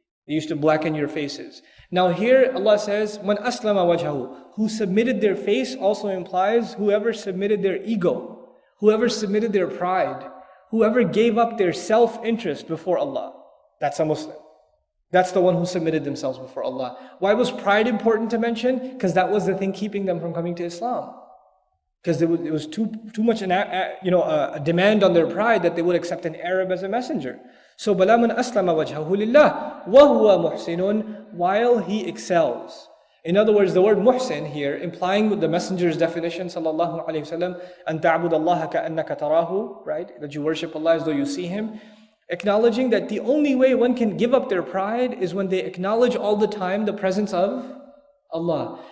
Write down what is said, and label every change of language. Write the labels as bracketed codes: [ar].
[en] They used to blacken your faces. Now here Allah says, [ar] Man aslama wajhahu, [en] who submitted their face also implies whoever submitted their ego, whoever submitted their pride, whoever gave up their self-interest before Allah. That's a Muslim. That's the one who submitted themselves before Allah. Why was pride important to mention? Because that was the thing keeping them from coming to Islam. Because it was too much a demand on their pride that they would accept an Arab as a messenger. [ar] So بَلَا مَنْ أَسْلَمَ وَجْهَهُ لِلَّهِ وَهُوَ مُحْسِنٌ, [en] while he excels. In other words, the word muhsin here, implying the messenger's definition, sallallahu alayhi wasallam, [ar] أَن تَعْبُدَ اللَّهَ كَأَنَّكَ تَرَاهُ, [en] right? That you worship Allah as though you see Him. Acknowledging that the only way one can give up their pride is when they acknowledge all the time the presence of Allah.